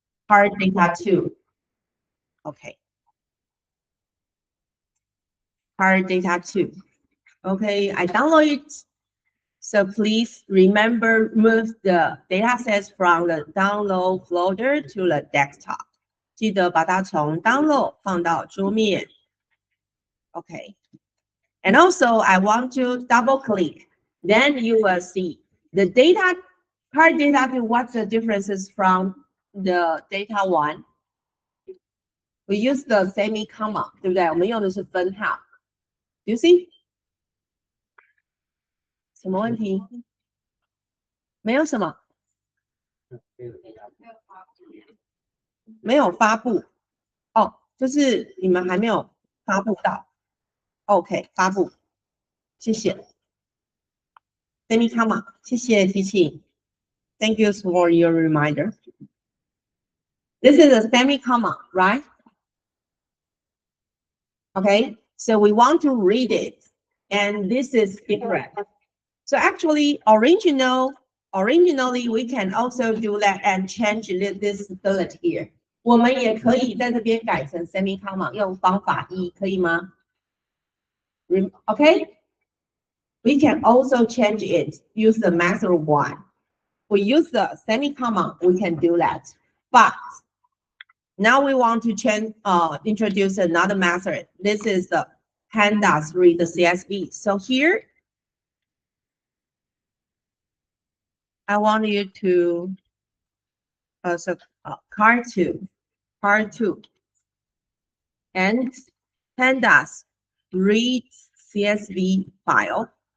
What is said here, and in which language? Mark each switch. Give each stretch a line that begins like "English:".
English: Card data 2. Okay. Card data 2. Okay, I download it. So please remember move the datasets from the download folder to the desktop.
Chinese: 记得把它从 download 放到桌面。
English: Okay. And also I want to double click. Then you will see the data card data. What's the differences from the data one? We use the semi-comma,
Chinese: 对不对？我们用的是分号。
English: Do you see?
Chinese: 什么问题？没有什么。没有发布哦，就是你们还没有发布到。 OK， 发布，谢谢。 Semi-comma， 谢谢提醒。
English: Thank you for your reminder. This is a semi-comma, right? Okay, so we want to read it, and this is different. So actually, originally we can also do that and change this bullet here.
Chinese: 我们也可以在这边改成 semi-comma， 用方法一，可以吗？
English: Okay, we can also change it, use the method one. We use the semi-comma, we can do that. But now we want to introduce another method. This is the pandas read the CSV. So here, I want you to, card two, and pandas read CSV file.